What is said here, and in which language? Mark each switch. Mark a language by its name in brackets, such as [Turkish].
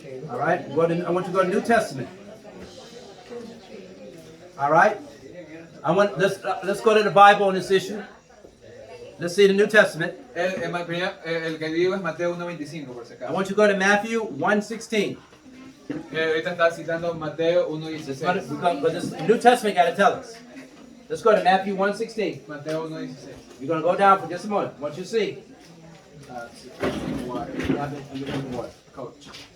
[English] All right. I want you to go to New Testament. All right. Let's go to the Bible on this issue. Let's see the New Testament. [Spanish] el que digo es Mateo 1.25, por si [English] I [Spanish] acaso. [English] want you to go to Matthew 1:16. [Spanish] Ahorita está citando Mateo 1.16. [English] But this New Testament got to tell us. Let's go to Matthew 1:16. [Spanish] Mateo 1.16. [English] You're going to go down for just a moment. What you see? Water. Coach.